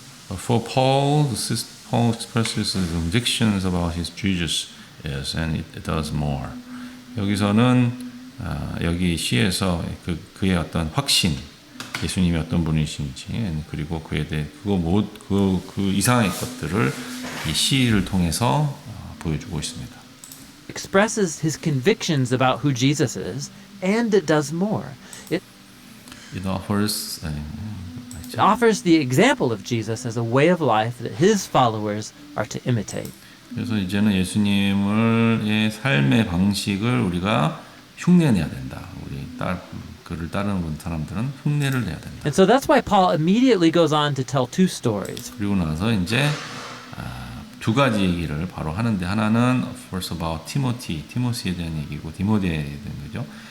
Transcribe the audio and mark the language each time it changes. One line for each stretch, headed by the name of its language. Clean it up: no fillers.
English: For Paul, Paul expresses his convictions about his Jesus is, and it does more.
Korean: 여기서는 여기 시에서 그의 어떤 확신, 예수님이 어떤 분이신지 그리고 그에 대해 그 이상의 것들을 이 시를 통해서 보여주고 있습니다.
English: expresses his convictions about who Jesus is, and it does more. It It offers offers the example of Jesus as a way of life that his followers are to imitate.
Korean: 그래서 이제는 예수님의 삶의 방식을 우리가 흉내내야 된다. 그를 따르는 사람들은 흉내를 내야 된다.
English: And so that's why Paul immediately goes on to tell two stories.
Korean: 그리고 나서 이제 두 가지 얘기를 바로 하는데 하나는 first about 티모시에 대한 얘기고 디모데에 대한 거죠.